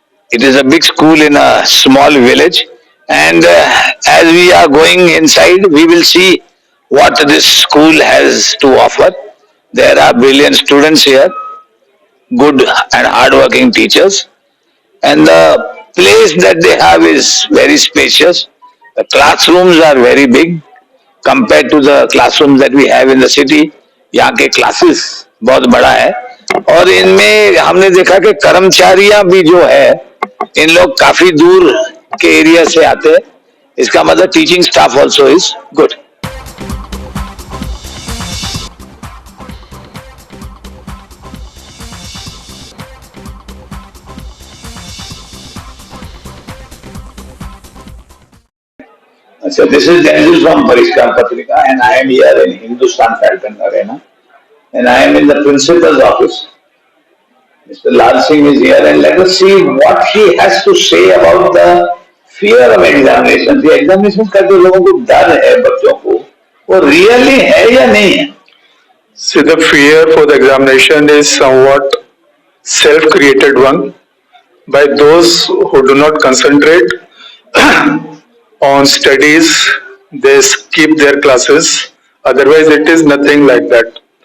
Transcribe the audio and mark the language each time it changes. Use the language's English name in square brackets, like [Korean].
[English] It is a big school in a small village, and as we are going inside, we will see what this school has to offer. There are brilliant students here, good and hardworking teachers, and the place that they have is very spacious. The classrooms are very big compared to the classrooms that we have in the city. [Hindi] यहाँ के classes बहुत बड़ा है और इनमें हमने देखा कि कर्मचारियां भी जो है इन लोग काफी दूर के एरिया से आते हैं. इसका मतलब [English] Teaching staff also is good. So this is Denzel from Parishkar Patrika, and I am here in Hindustan Falcon Arena, and I am in the principal's office. Mr. Lal Singh is here, and let us see what he has to say about the fear of examination. [Hindi] The examination का जो लोगों को डर है बच्चों को, वो really है या नहीं है? [English] So the fear for the examination is somewhat self-created one by those who do not concentrate on studies. They skip their classes. Otherwise, it is nothing like that.